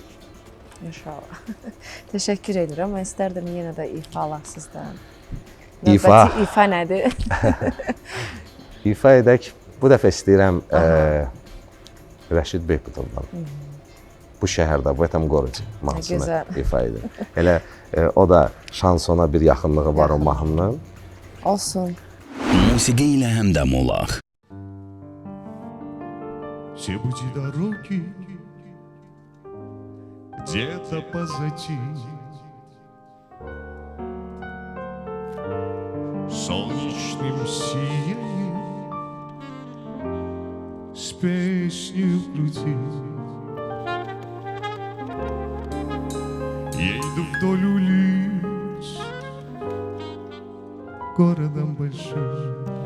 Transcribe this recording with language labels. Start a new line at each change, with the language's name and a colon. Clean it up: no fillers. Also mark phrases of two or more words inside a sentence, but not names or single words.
Azerbaijani: İnşallah. Təşəkkür edirəm. Mən istərdim yenə də ifalar sizdən. İfa. Növbəti ifa nədir? İfa edək. Bu dəfə istəyirəm Rəşid Behbutovdan. Bu şəhərdə, bu
Russian: этом городе
Azerbaijani: mahnısını Gözəl. ifa edir. Elə o da şansona bir yaxınlığı var o mahnının. Olsun. Musiqi ilə həmdəm olaq.
Russian: Все пути дороги где-то позади. Солнечным сиянием с песней в груди я иду вдоль улиц городом большим.